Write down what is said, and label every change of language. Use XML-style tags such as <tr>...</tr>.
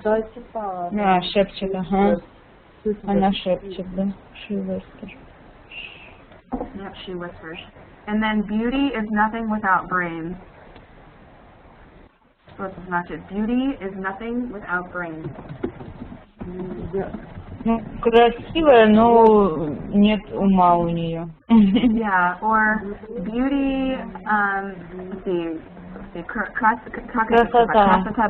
<ru>А, шепчет, ага. Она шепчет, да.</ru> <en>She whispers. Yep, she whispers. And then beauty is nothing without brains. So</en> <ru>это значит,</ru> <en>beauty is nothing without brains.</en> <ru>Ну, красивая, но нет ума у нее.</ru> <en>Yeah, or beauty, let's see, красота</en>